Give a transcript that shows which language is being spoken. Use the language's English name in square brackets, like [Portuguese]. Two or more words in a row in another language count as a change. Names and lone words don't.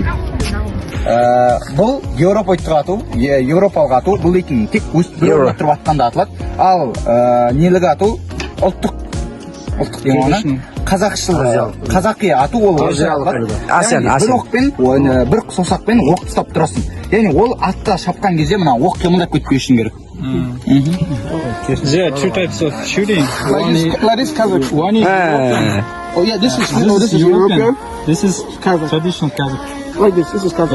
[Kazakh] Бұл Еуропалық ату, бұл дейтін тек бір орында тұрып атқанда атылады. Ал нелігі ату ұлттық деген оны. Қазақы ату ол бір оқпен, бір саусақпен оқ ұстап тұрасың. Яғни ол атта шапқан кезде мына оқ қимылдап кетпеу үшін керек. [English] There are two types of shooting. Like this Kazakh. One is European. Oh yeah, this is European. This is Kazakh. traditional Kazakh. Like this is Kazakh.